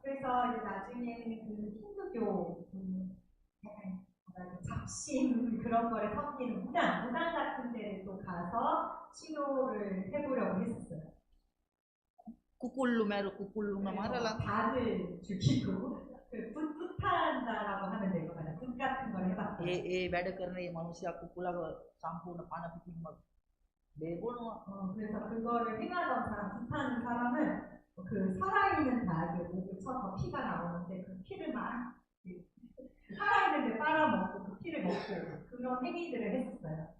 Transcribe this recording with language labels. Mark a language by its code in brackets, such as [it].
[ko] 그래서 이제 나중에는 그 힌두교 약간 잡신 그런 거를 섬기는 무당 같은 데를 또 가서 치료를 해보려고 했었어요. [si] කුකුල්ලු මැරු කුකුල්ලුම මරලා [ko] 닭을 죽이고 붓한다라고 하면 될 것 같아요. 붓 같은 걸 해봤어요. [si] ඒ වැඩ කරන මේ මිනිස්සයා කුකුලව සම්පූර්ණ පණ පිටින්ම බේබොනවා. [ko] 그래서 그거를 행하던 사람, 붓하는 사람은 그 살아있는 닭의 목을 쳐서 피가 나오는데 그 피를 막 살아있는 데 빨아먹고 그 피를 먹고 그런 행위들을 했었어요.